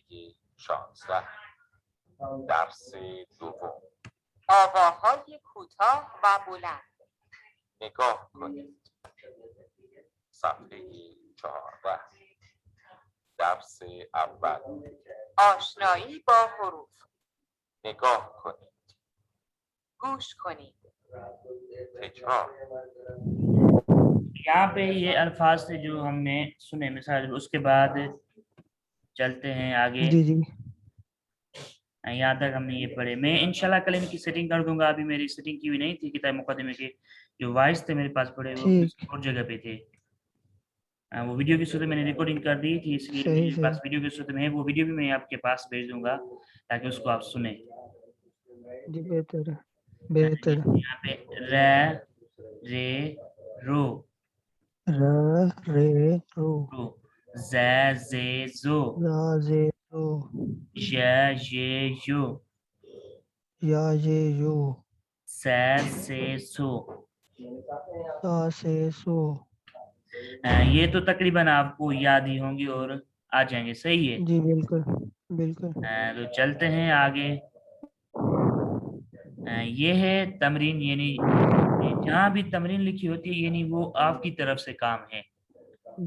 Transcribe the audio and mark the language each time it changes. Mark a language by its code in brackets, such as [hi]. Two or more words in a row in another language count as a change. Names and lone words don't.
[fa] 16 درس دوم آواهای کوتاه و بلند نگاه کنید صفحه 14 درس اول آشنایی با حروف نگاه کنید گوش کنید تکرار [ur] یہاں پہ یہ الفاظ تھے جو ہم نے سنے مثال اس کے بعد چلتے ہیں آگے جی جی یہاں تک ہم نے یہ پڑھے میں انشاءاللہ کل ان کی سیٹنگ کر دوں گا ابھی میری سیٹنگ کی ہوئی نہیں تھی کتاب مقدمے کے جو وائس تھے میرے پاس پڑے وہ ٹھیک. اور جگہ پہ تھے وہ ویڈیو کی صورت میں نے ریکارڈنگ کر دی تھی اس لیے صحیح میرے صحیح. پاس ویڈیو کی صورت میں ہے وہ ویڈیو بھی میں آپ کے پاس بھیج دوں گا تاکہ اس کو آپ سنیں جی بہتر ہے. بہتر ہے. یہاں پہ ر رے رو ر رے رو رو ز زے زو را زے رو ژ ژے ژو یا یہ یو س سے سو سا سے سو. یہ تو تقریباً آپ کو یاد ہی ہوں گی اور آ جائیں گے صحیح ہے جی بالکل بالکل. تو چلتے ہیں آگے یہ ہے تمرین یعنی جہاں بھی تمرین لکھی ہوتی ہے یعنی وہ آپ کی طرف سے کام ہے یہ